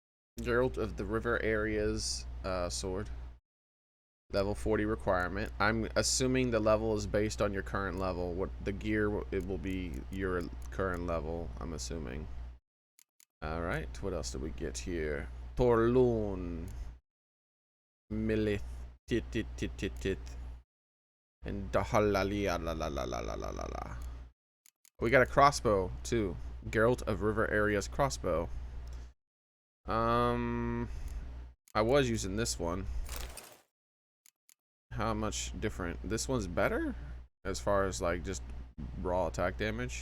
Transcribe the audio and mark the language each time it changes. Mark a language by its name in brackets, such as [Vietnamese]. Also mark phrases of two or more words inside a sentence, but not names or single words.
[English] Geralt of the River Areas sword. Level 40 requirement. I'm assuming the level is based on your current level. What the gear, it will be your current level, I'm assuming. Alright, what else did we get here? Torlun. Milith. Tit tit tit tit tit. And Dahalalia la la la la la la la la. We got a crossbow too. Geralt of River Areas crossbow. I was using this one. How much different? This one's better as far as like just raw attack damage.